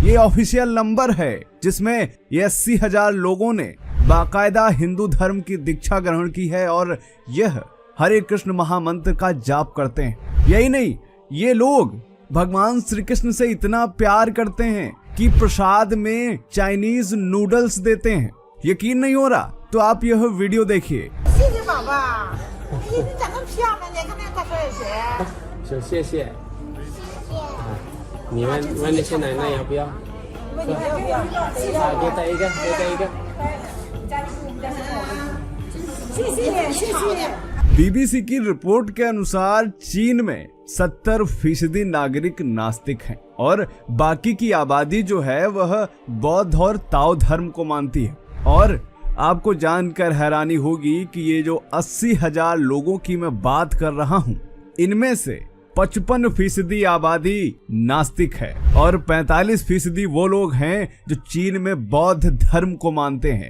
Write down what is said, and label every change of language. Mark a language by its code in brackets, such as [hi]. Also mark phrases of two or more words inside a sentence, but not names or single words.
[hi] ये ऑफिशियल नंबर है जिसमें ये 80,000 लोगों ने बाकायदा हिंदू धर्म की दीक्षा ग्रहण की है और यह हरे कृष्ण महामंत्र का जाप करते हैं। यही नहीं, ये लोग भगवान श्री कृष्ण से इतना प्यार करते हैं कि प्रसाद में [en] Chinese noodles [hi] देते हैं। यकीन नहीं हो रहा तो आप यह वीडियो देखिए। [zh] 你长得漂亮，你看那大帅姐。行，谢谢。你问那些奶奶要不要？问你要不要？给带一个，给带一个。谢谢，谢谢。 [hi] बीबीसी की रिपोर्ट के अनुसार चीन में 70% नागरिक नास्तिक हैं और बाकी की आबादी जो है वह बौद्ध और ताओ धर्म को मानती है। और आपको जानकर हैरानी होगी कि ये जो 80,000 लोगों की मैं बात कर रहा हूँ, इनमें से 55% आबादी नास्तिक है और 45% वो लोग हैं जो चीन में बौद्ध धर्म को मानते हैं।